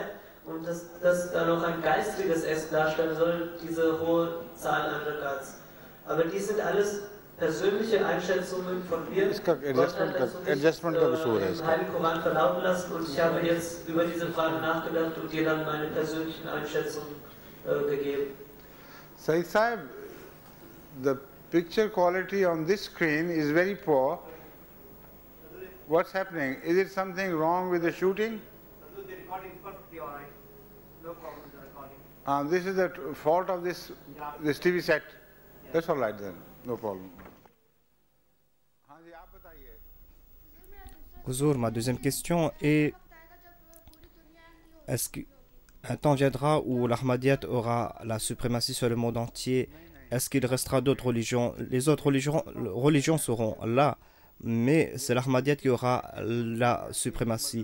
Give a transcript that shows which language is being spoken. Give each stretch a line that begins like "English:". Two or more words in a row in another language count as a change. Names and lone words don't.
German: Und dass das dann noch ein geistiges Essen darstellen soll, diese hohe Zahl an Rakats. Aber dies sind alles persönliche Einschätzungen von mir. Gott hat dazu nicht im Heiligen Koran verlauten lassen und ich habe jetzt über diese Frage nachgedacht und dir dann meine persönlichen Einschätzungen gegeben.
English: Saeed Sahib, the picture quality on this screen is very poor. What's happening? Is it something wrong with the shooting? The recording is perfectly all right. No problem with the recording. This is the fault of this TV set. That's all right then, no problem.
Urdu: ہاں جی، آپ بتائیے.
French: Huzour, ma deuxième question est est-ce qu'un temps viendra où l'Ahmadiyyat aura la suprématie sur le monde entier? Est-ce qu'il restera d'autres religions? Les autres religions seront là, mais c'est l'Ahmadiyyat qui aura la suprématie.